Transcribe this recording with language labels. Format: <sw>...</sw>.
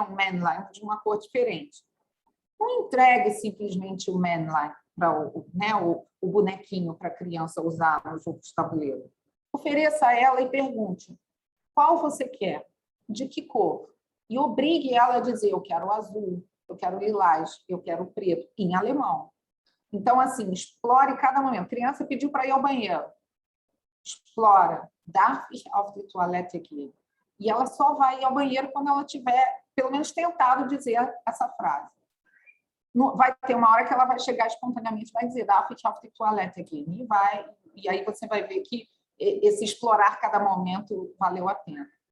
<pt>Um Männlein de uma cor diferente. Não entregue simplesmente o Männlein para o bonequinho para a criança usar no jogo de tabuleiro. Ofereça a ela e pergunte qual você quer, de que cor, e obrigue ela a dizer eu quero azul, eu quero lilás, eu quero preto, em alemão. Então, assim, explore cada momento. A criança pediu para ir ao banheiro. Explora.</pt> <de>Darf ich auf die Toilette gehen?</de> <pt>E ela só vai ir ao banheiro quando ela tiver, pelo menos, tentado dizer essa frase. Vai ter uma hora que ela vai chegar espontaneamente, vai dizer</pt> <de>Darf ich auf die Toilette gehen?</de> <pt>E aí você vai ver que esse explorar cada momento valeu a pena.</pt>